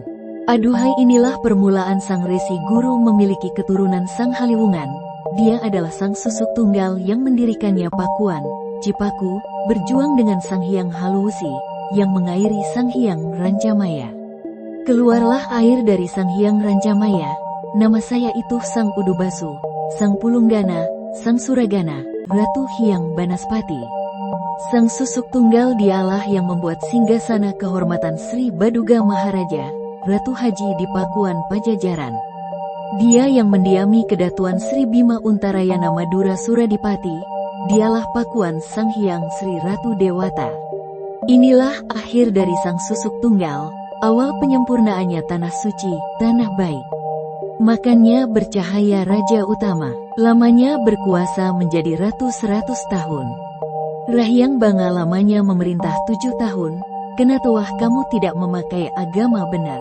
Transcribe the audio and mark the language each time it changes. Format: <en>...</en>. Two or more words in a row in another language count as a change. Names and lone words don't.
<id>Aduhai, inilah permulaan Sang Resi Guru memiliki keturunan Sang Haliwungan. Dia adalah Sang Susuk Tunggal yang mendirikannya Pakuan, Cipaku, berjuang dengan Sang Hyang Haluwusi yang mengairi Sang Hyang Rancamaya. Keluarlah air dari Sang Hyang Rancamaya. Nama saya itu Sang Udubasu, Sang Pulunggana, Sang Suragana, Ratu Hyang Banaspati. Sang Susuk Tunggal dialah yang membuat singgasana kehormatan Sri Baduga Maharaja, Ratu Haji di Pakuan Pajajaran. Dia yang mendiami kedatuan Sri Bima Untarayana Madura Suradipati. Dialah Pakuan Sang Hyang Sri Ratu Dewata. Inilah akhir dari Sang Susuk Tunggal, awal penyempurnaannya tanah suci, tanah baik. Makanya bercahaya Raja Utama, lamanya berkuasa menjadi ratu 100 tahun. Rahyang Banga lamanya memerintah 7 tahun, kena tuah kamu tidak memakai agama benar.</id>